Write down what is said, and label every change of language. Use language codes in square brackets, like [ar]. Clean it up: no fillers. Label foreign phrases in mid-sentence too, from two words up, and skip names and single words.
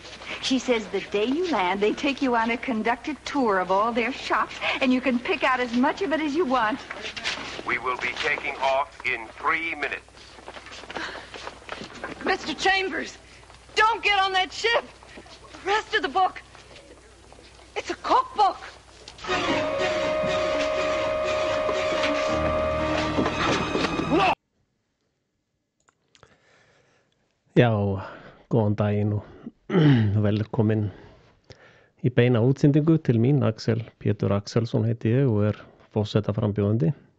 [en] She says the day you land, they take you on a conducted tour of all their shops, and you can pick out as much of it as you want. We will be taking off in 3 minutes. Mr. Chambers, don't get on that ship. The rest of the book, it's a cookbook. [is] Já, góðan daginn og velkomin í beina útsendingu til mín. Pétur Axelsson heiti ég og forsetaframbjóðandi.